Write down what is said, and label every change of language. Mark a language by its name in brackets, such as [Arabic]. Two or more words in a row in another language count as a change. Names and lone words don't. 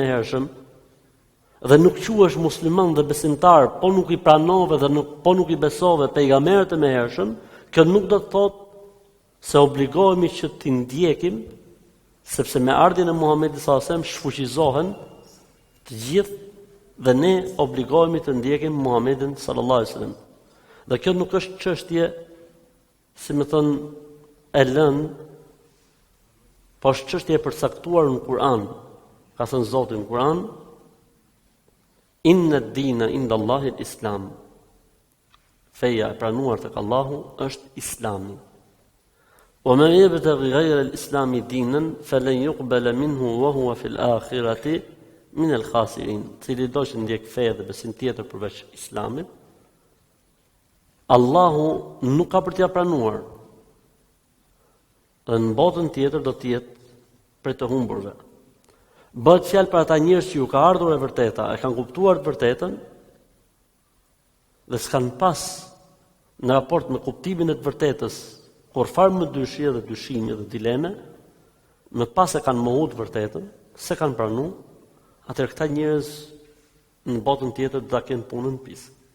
[Albanian] mëhershëm dhe nuk quhesh musliman dhe besimtar, po nuk i pranove dhe po nuk i besove pejgamberët e mëhershëm, kjo nuk do të thotë se obligohemi që t'i ndjekim, sepse me ardhin e Muhamedit [Arabic] صلى الله عليه وسلم [Albanian] shfuqizohen të gjithë dhe ne obligohemi të ndjekim Muhamedit [Arabic] صلى الله عليه وسلم. [Albanian] Dhe kjo nuk është çështje, si më thon, e lënë, po është çështje e përcaktuar në Kur'an. Ka thënë Zoti në Kur'an, [Arabic] إن الدين عند الله الإسلام. [Albanian] Feja e pranuar tek Allahu është Islami. [Arabic] ومن يبتغ غير الإسلام دينا فلن يقبل منه وهو في الآخرة من الخاسرين. [Albanian] Cili do të ndjek fe dhe besim tjetër përveç Islamit, Allahu nuk ka për t'ia pranuar. Dhe në botën tjetër do të jetë për të humburve. Bëhet fjalë për ata njerëz që ju ka ardhur e vërteta, e kanë kuptuar të vërtetën dhe s'kan pas në raport me kuptimin e të vërtetës kur farë më dyshje dhe dyshime dhe dileme, më pas e kanë mohuar të vërtetën, se kanë pranuar, atëherë këta njerëz në botën tjetër do ta kenë punën pisë.